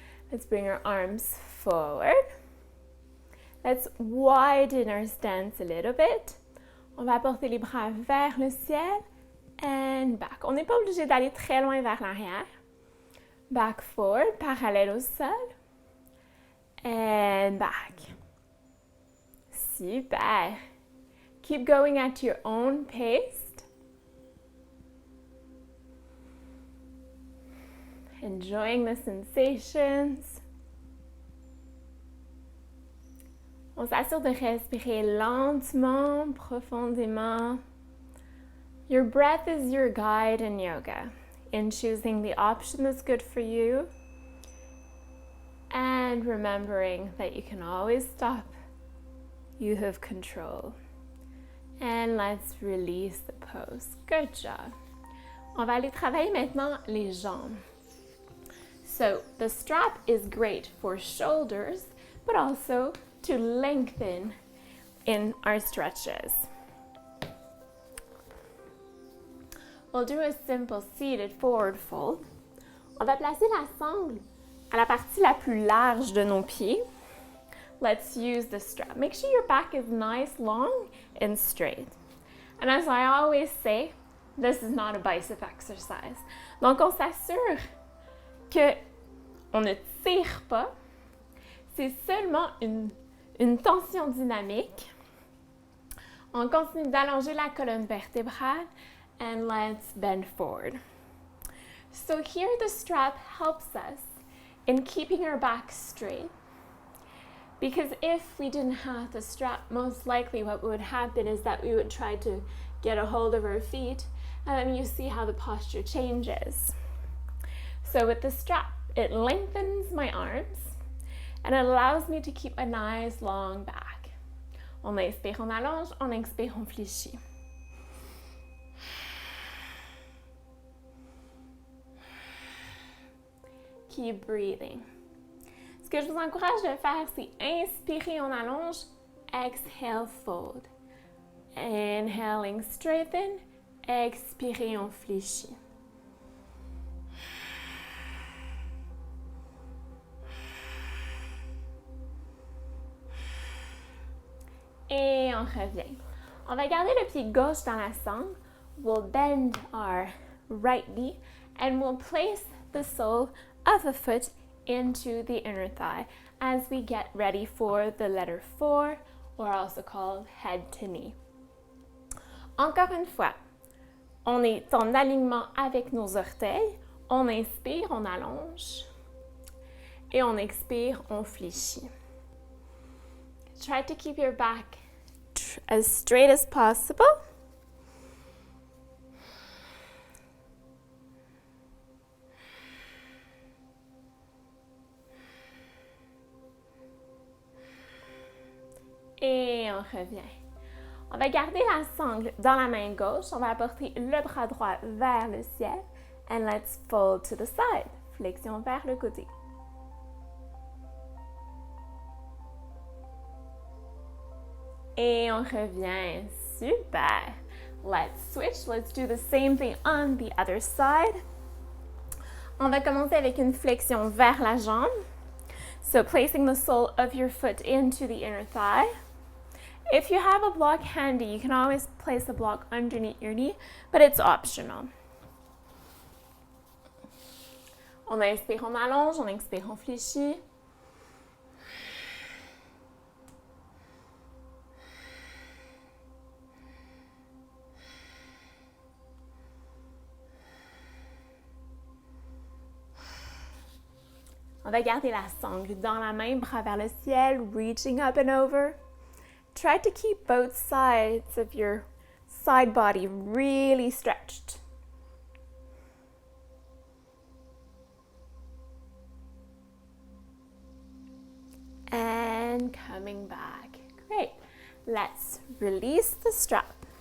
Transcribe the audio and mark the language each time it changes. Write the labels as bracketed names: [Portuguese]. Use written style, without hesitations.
[English] Let's bring our arms forward. Let's widen our stance a little bit. [French] On va porter les bras vers le ciel [English] and back. [French] On n'est pas obligé d'aller très loin vers l'arrière. [English] Back forward, [French] parallèle au sol. [English] And back. Super. Keep going at your own pace. Enjoying the sensations. [French] On s'assure de respirer lentement, profondément. [English] Your breath is your guide in yoga, in choosing the option that's good for you, and remembering that you can always stop. You have control. And let's release the pose. Good job. [French] On va aller travailler maintenant les jambes. [English] So the strap is great for shoulders, but also to lengthen in our stretches. We'll do a simple seated forward fold. [French] On va placer la sangle à la partie la plus large de nos pieds. [English] Let's use the strap. Make sure your back is nice, long, and straight. And as I always say, this is not a bicep exercise. [French] Donc, on s'assure que on ne tire pas. C'est seulement une tension dynamique. On continue d'allonger la colonne vertébrale [English] and let's bend forward. So here the strap helps us in keeping our back straight, because if we didn't have the strap, most likely what would happen is that we would try to get a hold of our feet, and then you see how the posture changes. So with the strap, it lengthens my arms and it allows me to keep a nice long back. [French] On inspire, on allonge, on expire, on fléchit. [English] Keep breathing. [French] Ce que je vous encourage de faire, c'est inspirer, on allonge, [English] exhale, fold. Inhaling, straighten, [French] expirez, on fléchit. Et on revient. On va garder le pied gauche dans la sangle. [English] We'll bend our right knee and we'll place the sole of a foot into the inner thigh as we get ready for the letter 4, or also called head to knee. [French] Encore une fois, on est en alignement avec nos orteils. On inspire, on allonge. Et on expire, on fléchit. [English] Try to keep your back as straight as possible. [French] Et on revient. On va garder la sangle dans la main gauche. On va apporter le bras droit vers le ciel. [English] And let's fold to the side. [French] Flexion vers le côté. Et on revient. Super. [English] Let's switch. Let's do the same thing on the other side. [French] On va commencer avec une flexion vers la jambe. [English] So placing the sole of your foot into the inner thigh. If you have a block handy, you can always place a block underneath your knee, but it's optional. [French] On inspire, on allonge, on expire, on fléchit. On va garder la sangle dans la main, bras vers le ciel, [English] reaching up and over. Try to keep both sides of your side body really stretched. And coming back. Great. Let's release the strap.